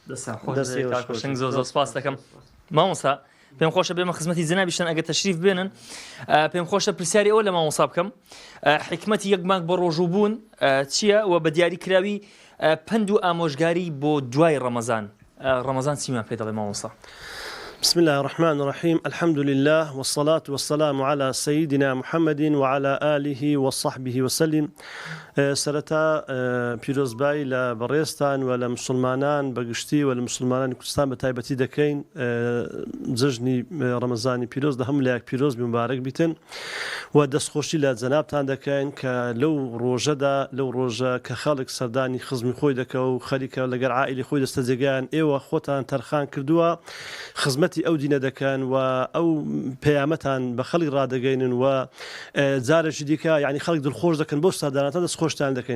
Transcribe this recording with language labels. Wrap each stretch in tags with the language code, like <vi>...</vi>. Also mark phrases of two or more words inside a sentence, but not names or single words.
<ckb>زۆر سپاس دەکەم مامۆستا پێم خۆشە بێمە خزمەتی جەنابیشتن ئەگە تەشریف بێنن پێم خۆشە پرسیاری ئەوە لە مامۆستا بکەم حکمەتی یەک مانگ بە ڕۆژوو بوون چییە و بە دیاری کراوی پند و ئامۆژگاری بۆ دوای ڕەمەزان ڕەمەزان چیمان پێ دەڵێ مامۆستا؟</ckb> <ar>بسم الله الرحمن الرحيم الحمد لله والصلاة والسلام على سيدنا محمد وعلى آله وصحبه وسلم.</ar> <ckb>سرتا پیرۆزبای لە بەڕێستان و لە مسلمانان بەگشتی و لە مسلمانانی کوردستان بە تایبەتی دەکەین جژنی ڕەمەزانی پیرۆز دە هەموو لایەک پیرۆز مبارەک بیتن و دەستخۆشی لە جەنابتان دەکەین کە لەو ڕۆژەدا لەو ڕۆژە کە خەڵک سەردانی خزمی خۆی دەکە و خەریکە لەگەر عائیلی خۆی دەستە جێگایان ئێوە خۆتان تەرخان کردووە خزمەتی ئەو دینە دەکەن و ئەو پەیامەتان بە خەڵی ڕادەگەینن و جارێکی دیکە یعنی خەڵک دڵخۆش دەکەن بۆ سەردانەتان خۆشتان دەکەین.</ckb>